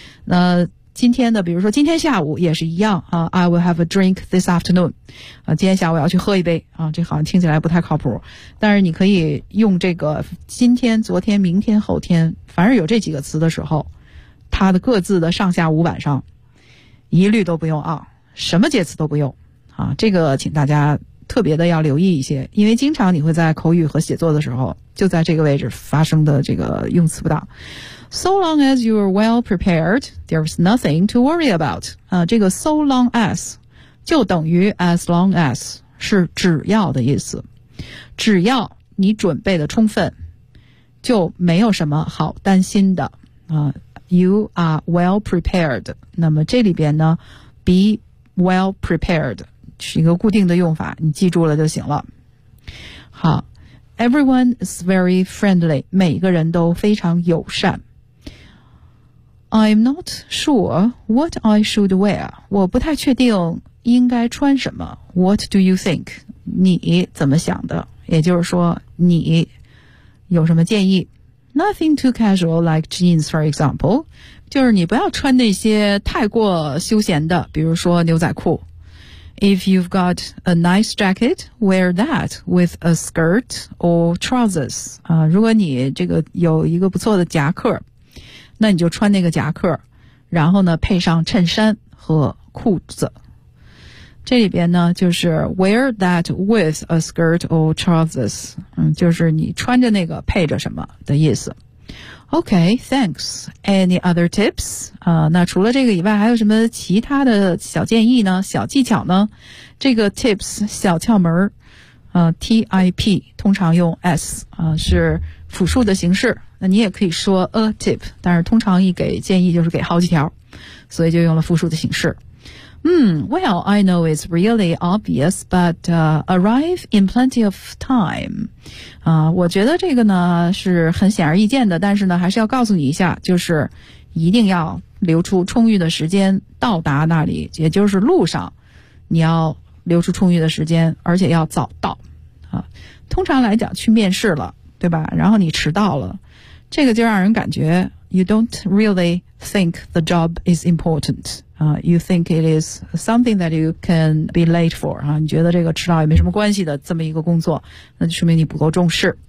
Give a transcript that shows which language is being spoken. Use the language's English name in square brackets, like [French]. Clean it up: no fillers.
[Chinese] 那今天的，比如说今天下午也是一样啊， [English] I will have a drink this afternoon， [Chinese] 啊，今天下午要去喝一杯啊，这好像听起来不太靠谱，但是你可以用这个今天、昨天、明天、后天，凡是有这几个词的时候，它的各自的上下午晚上一律都不用啊，什么介词都不用啊，这个请大家特别的要留意一些，因为经常你会在口语和写作的时候就在这个位置发生的这个用词不当。 [English] So long as you are well prepared, there's nothing to worry about. [Chinese] 这个 so long as 就等于 as long as， 是只要的意思。只要你准备的充分，就没有什么好担心的。 [English] You are well prepared. [Chinese] 那么这里边呢， be well prepared 是一个固定的用法，你记住了就行了。好， [English] everyone is very friendly. [Chinese] 每个人都非常友善。 [English] I'm not sure what I should wear. [Chinese] 我不太确定应该穿什么。 [English] What do you think? [Chinese] 你怎么想的？也就是说，你有什么建议？ [English] Nothing too casual like jeans, for example. [Chinese] 就是你不要穿那些太过休闲的，比如说牛仔裤。 [English] If you've got a nice jacket, wear that with a skirt or trousers. [Chinese] 如果你这个有一个不错的夹克，那你就穿那个夹克，然后呢配上衬衫和裤子。这里边呢就是 [English] wear that with a skirt or trousers， [Chinese] 就是你穿着那个配着什么的意思。 [English] OK, thanks. Any other tips？ [Chinese] 那除了这个以外还有什么其他的小建议呢，小技巧呢？这个 tips 小窍门，TIP 通常用 S， 是复数的形式，那你也可以说 a tip， 但是通常一给建议就是给好几条，所以就用了复数的形式。 [English] Well, I know it's really obvious, but arrive in plenty of time. [Chinese] 我觉得这个呢是很显而易见的，但是呢还是要告诉你一下，就是一定要留出充裕的时间到达那里，也就是路上你要留出充裕的时间，而且要早到啊。通常来讲去面试了，对吧，然后你迟到了，这个就让人感觉 [English] you don't really think the job is important、 you think it is something that you can be late for、 [Chinese] 啊、你觉得这个迟到也没什么关系的这么一个工作，那就说明你不够重视。